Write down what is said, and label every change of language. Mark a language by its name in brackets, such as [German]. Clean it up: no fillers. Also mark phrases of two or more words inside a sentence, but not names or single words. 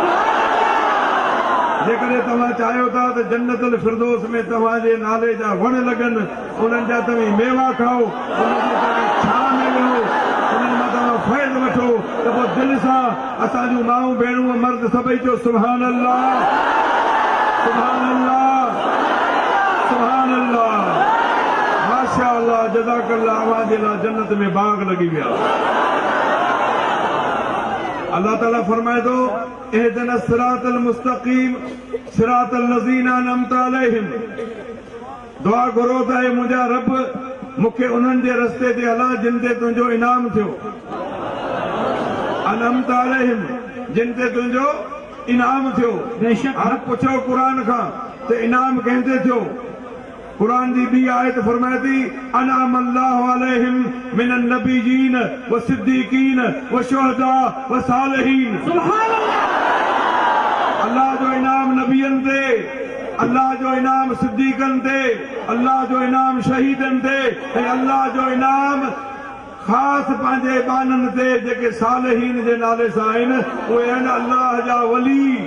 [Sindhi] जेकॾहिं तव्हां चाहियो था त जन्नतुल फिरदौस में तव्हांजे नाले जा वण लॻनि, उन्हनि जा तव्हीं मेवा खाओ, उन्हनि जी तव्हां छां में वेहो, उन्हनि मां तव्हां फ़ैज़ वठो, त पोइ दिलि सां असांजूं माऊं भेणूं मर्द सभई चओ [Arabic] سبحان الله، سبحان الله، سبحان الله، ما شاء الله، جزاك الله. [Sindhi] अवां जे लाइ जन्नत में बाग लॻी विया। [Arabic] अल्लाह ताला [Sindhi] फरमाए थो [Arabic] اهدنا الصراط المستقيم صراط الذين أنعمت عليهم. [Sindhi] दुआ घुरो त ऐं मुंहिंजा रब मूंखे उन्हनि जे रस्ते ते हला जिन ते तुंहिंजो इनाम थियो। [Arabic] أنعمت عليهم, [Sindhi] जिन ते तुंहिंजो इनाम थियो। हाणे पुछो क़ुरान खां त इनाम कंहिंते थियो? कुरान जी ॿी आयत फरमाए थी [Arabic] أنعم الله عليهم من النبيين و الصديقين و الشهداء و الصالحين. سبحان الله. [Sindhi] अल्लाह जो इनाम नबियन ते, अल्लाह जो इनाम सिद्दीकन ते, अल्लाह जो इनाम शहीदन ते, ऐं अल्लाह जो इनाम ख़ास पंहिंजे बाननि ते जेके सालिहीन जे नाले सां आहिनि, उहे आहिनि अल्लाह जा वली।